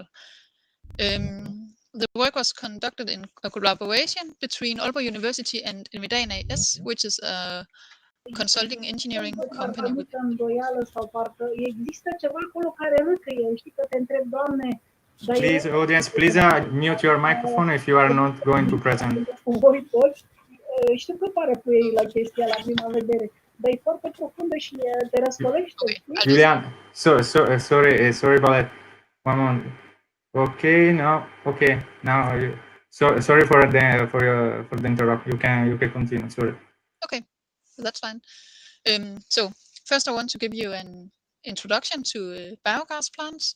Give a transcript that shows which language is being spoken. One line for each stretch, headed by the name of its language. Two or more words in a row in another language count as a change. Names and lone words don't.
English: The work was conducted in a collaboration between Aalborg University and Envidan AS, which is a consulting engineering company. With Please, audience, please mute your microphone if you are not going to present.
Romanian: Știu că pare cu ei la chestia la prima vedere, dar e foarte profundă și te răscolește.
English: Julian, sorry about that. One moment. Okay, no, okay. Now, sorry for the interrupt. You can continue. Sorry. Okay, that's fine. So first, I want to give you an introduction to biogas plants.